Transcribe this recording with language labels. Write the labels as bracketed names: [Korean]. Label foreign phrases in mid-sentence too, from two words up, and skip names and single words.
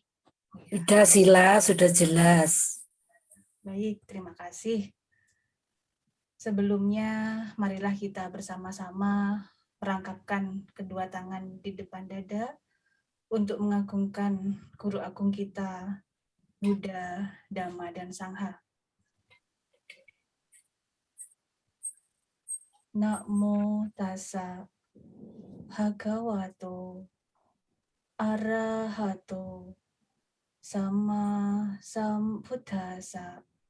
[Indonesian] Sudah Sila, sudah jelas. Baik, terima kasih. Sebelumnya, marilah kita bersama-sama merangkapkan kedua tangan di depan dada untuk mengagungkan Guru Agung kita, Buddha, Dhamma, dan Sangha. [Pali] Namo tassa bhagavato arahato sama sambuddhassa.